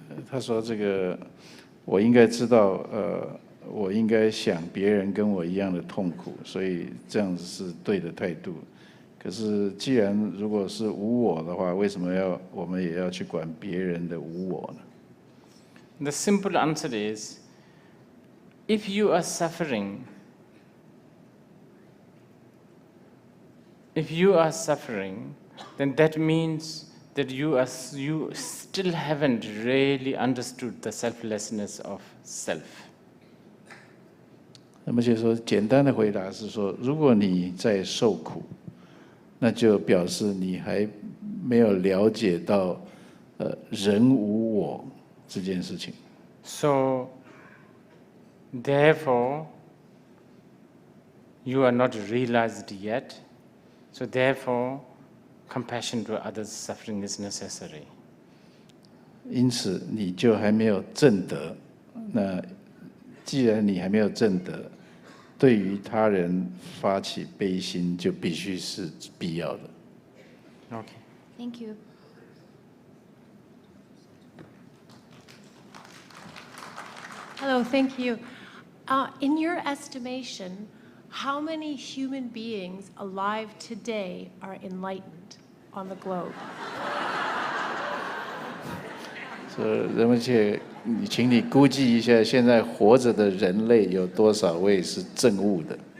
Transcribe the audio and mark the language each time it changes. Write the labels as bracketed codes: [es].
[zh] 他说这个我应该知道我应该想别人跟我一样的痛苦，所以这样子是对的态度。可是既然如果是无我的话，为什么我们也要去管别人的无我呢？ [en] The simple answer is, if you are suffering, then that means that you still haven't really understood the selflessness of self. [zh] 那么就说，简单的回答是说，如果你在受苦，那就表示你还没有了解到人无我这件事情。 [en] So, therefore, you are not realized yet. So therefore, compassion to others' suffering is necessary. [zh] 因此，你就还没有证得。那既然你还没有证得，对于他人发起悲心，就必须是必要的。 [en] Okay. Thank you. Hello, thank you. In your estimation, how many human beings alive today are enlightened on the globe? [zh] 人们请你估计一下，现在活着的人类有多少位是证悟的？